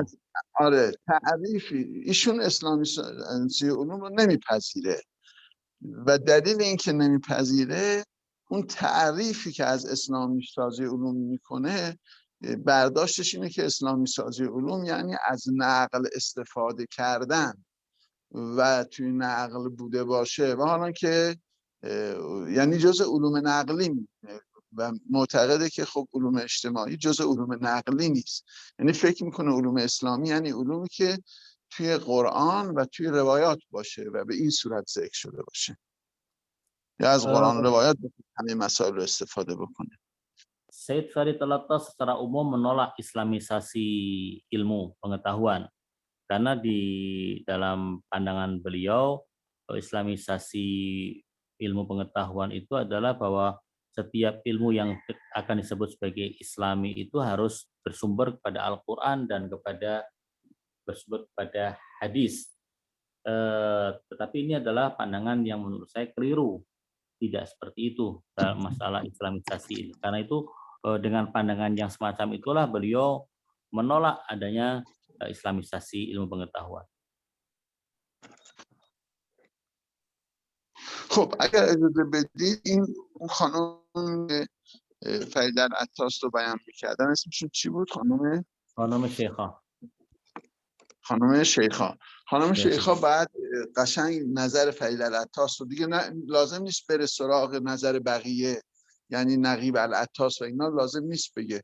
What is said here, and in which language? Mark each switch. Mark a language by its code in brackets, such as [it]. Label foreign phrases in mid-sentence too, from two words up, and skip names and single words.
[fa] آره، تعریفی ایشون اسلامی سازی علوم رو نمیپذیره و دلیل اینکه نمیپذیره اون تعریفی که از اسلامی سازی علوم میکنه، برداشتش اینه که اسلامی سازی علوم یعنی از نقل استفاده کردن و توی نقل بوده باشه، و حالا که یعنی جزء علوم نقلی، و معتقده که خب علوم اجتماعی جزء علوم نقلی نیست. یعنی فکر میکنه علوم اسلامی یعنی علومی که توی قرآن و توی روایات باشه و به این صورت ذکر شده باشه، یا از قرآن روایات همه مسائل رو استفاده بکنه. [id] Said Farid Al-Attas secara umum menolak islamisasi ilmu pengetahuan, karena di dalam pandangan beliau islamisasi ilmu pengetahuan itu adalah bahwa setiap ilmu yang akan disebut sebagai islami itu harus bersumber kepada Al-Quran dan bersumber kepada hadis. Tetapi ini adalah pandangan yang menurut saya keliru. Tidak seperti itu dalam masalah islamisasi ini. Karena itu dengan pandangan yang semacam itulah beliau menolak adanya islamisasi ilmu pengetahuan. [fa] خب اگر اجازه بدید این خانم فرید العطاس رو بیان می‌کردن، اسمشون چی بود؟ خانم شیخا بعد قشنگ نظر فرید العطاس رو دیگه لازم نیست بره سراغ نظر بقیه، یعنی نقیب العطاس و اینا لازم نیست بگه.